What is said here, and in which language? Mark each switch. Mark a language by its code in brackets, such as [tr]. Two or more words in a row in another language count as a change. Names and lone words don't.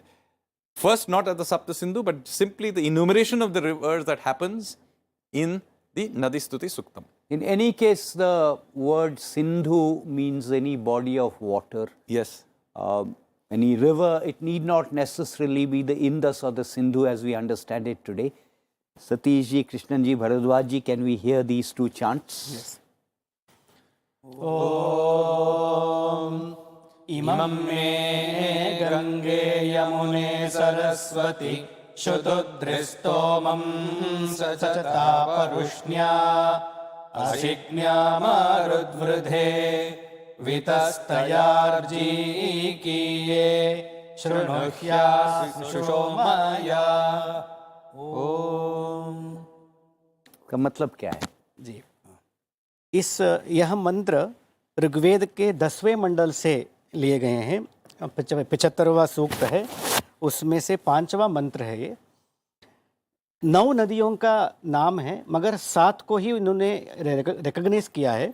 [en] First, not at the Sapta Sindhu, but simply the enumeration of the rivers that happens in the Nadi Stuti Suktam. In any case, the word Sindhu means any body of water. Yes. Any river, it need not necessarily be the Indus or the Sindhu as we understand it today. Satish ji, Krishnan ji, Bharadwaj ji, can we hear these 2 chants? Yes. [sa] ॐ इमं मे गङ्गे यमुने सरस्वति शुतुद्रिस्तोमं सचता परुष्ण्या असिक्न्या मरुद्वृधे वितस्तयार्जी कीये शृणुह्या सुषोमया. Om. [hi] का मतलब क्या है? जी, यह मंत्र ऋग्वेद के 10वें मंडल से लिए गए हैं। 75वां सूक्त है, उसमें से 5वां मंत्र है। ये 9 नदियों का नाम है, मगर 7 को ही इन्होंने रिकॉग्नाइज किया है।